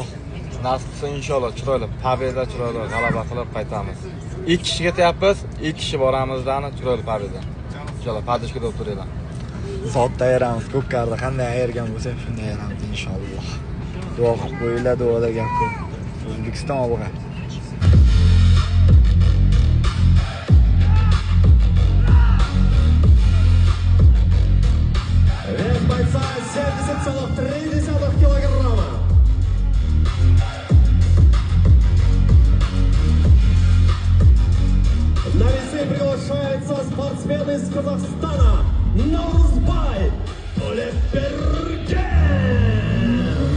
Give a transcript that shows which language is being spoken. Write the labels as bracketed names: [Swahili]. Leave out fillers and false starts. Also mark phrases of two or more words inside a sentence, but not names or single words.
[Uzbek] Nasib qilsa inshaalloh chiroyli, pobeda chiroyli g'alaba qilib qaytamiz. 2 kishi ketyapmiz, 2 kishi boramizdan chiroyli pobeda. Inshaalloh padishkada o'tiringlar. Sotda ayiramiz, ko'pkarda qanday ayirgan bo'lsa shunday ayiramiz inshaalloh. Duo qilib qo'yinglar, duoda gap ko'p. O'zbekiston obuna. [Russian] Бойца 70,3 килограмма. На весы приглашается спортсмен из Казахстана Наурузбай Толепберген.